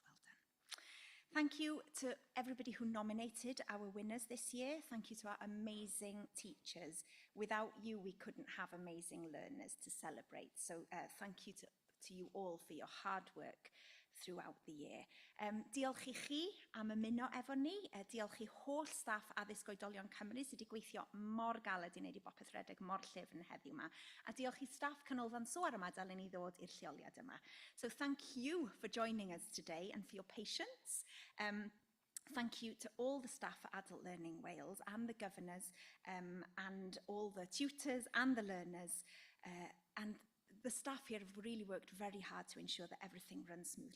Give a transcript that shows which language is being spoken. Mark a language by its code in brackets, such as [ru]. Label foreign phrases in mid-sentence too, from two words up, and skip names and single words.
[en] Well done. Thank you to everybody who nominated our winners this year. Thank you to our amazing teachers. Without you, we couldn't have amazing learners to celebrate. So thank you to you all for your hard work throughout the year. [cy] Diolch I chi am ymuno efo ni. Diolch I holl staff Addysg Oedolion Cymru sydd wedi gweithio mor galed I wneud I bopeth redeg mor llyfn heddiw yma. A diolch I staff Canolfan Soar yma dalen I ddod i'r lleoliad yma. [en] So thank you for joining us today and for your patience. Thank you to all the staff at Adult Learning Wales and the governors and all the tutors and the learners and the staff here have really worked very hard to ensure that everything runs smoothly.